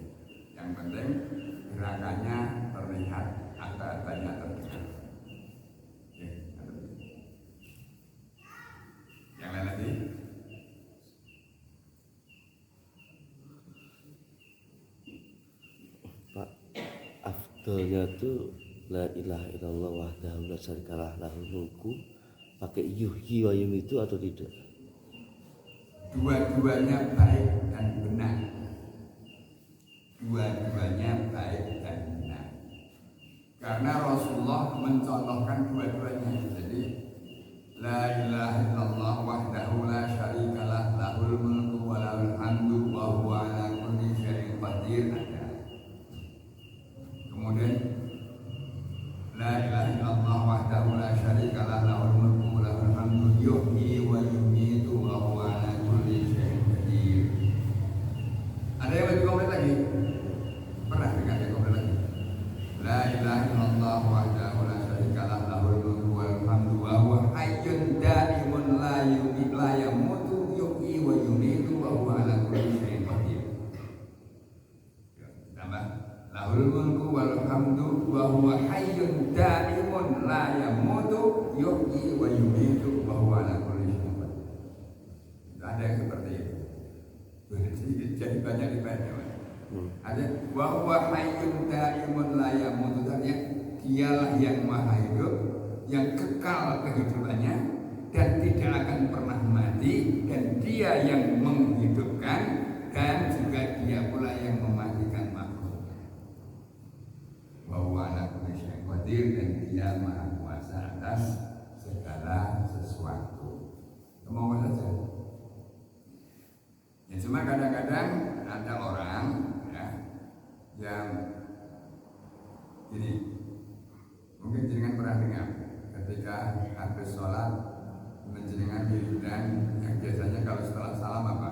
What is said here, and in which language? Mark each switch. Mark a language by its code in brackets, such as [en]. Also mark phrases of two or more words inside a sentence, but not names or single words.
[id] Yang penting gerakannya terlihat agak banyak terlihat. Yang lain lagi? Pak, afdolnya tuh [ar] لا إله إلا الله وحده لا شريك له له الملك [id] pakai [ar] يحيي ويميت [id] atau tidak? Dua-duanya baik dan benar. Dua-duanya baik dan benar. Karena Rasulullah mencontohkan dua-duanya. [ar] Jadi لا إله إلا الله وحده لا شريك له له الملك وله الحمد وهو على كل شيء قدير ada. Kemudian لا إله إلا الله وحده لا شريك له له الملك وله الحمد يحيي ويميت وهو على كل شيء قدير. [id] Ada yang lebih komplit lagi? Pernah dengar yang komplit lagi? [ar] لا إله إلا الله وحده لا شريك له له الملك وله الحمد وهو حي دائم لا يموت يحيي ويميت وهو على كل شيء قدير. Tambah له الملك والحمد وهو حي دائم لا يموت يحيي ويميت وهو على كل شيء قدير. [id] Ada yang seperti itu. Jadi banyak dibaca. [ar] Ada وهو حي دائم لا يموت, [id] artinya dialah yang maha hidup, yang kekal kehidupannya dan tidak akan pernah mati, dan dia yang menghidupkan dan juga dia pula yang mematikan makhluk. [ar] وهو على كل شيء قدير, [id] dan dia maha kuasa atas segala sesuatu. Semoga saja. Ya, cuma kadang-kadang ada orang ya, yang gini, mungkin jenengan pernah dengar ketika habis sholat menjenengan wiridan yang biasanya kalau setelah salam apa?